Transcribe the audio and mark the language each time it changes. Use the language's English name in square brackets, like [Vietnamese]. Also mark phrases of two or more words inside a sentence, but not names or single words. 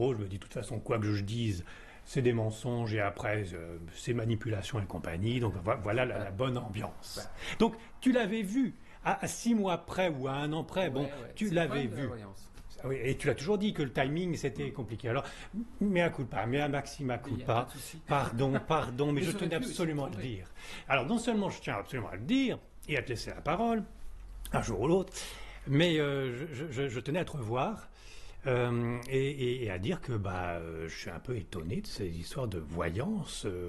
[French] Je me dis, de toute façon, quoi que je dise, c'est des mensonges, et après, c'est manipulation et compagnie. Donc, voilà la bonne ambiance. Donc, tu l'avais vu, à 6 mois près ou à 1 an près, bon, tu l'avais vu. Oui, et tu l'as toujours dit que le timing c'était compliqué. Alors, [Latin] mea culpa, mea maxima culpa, [French] pardon, mais je tenais absolument à le dire. Alors, non seulement je tiens absolument à le dire et à te laisser la parole, un jour ou l'autre, mais je tenais à te revoir et à dire que je suis un peu étonné de ces histoires de voyance.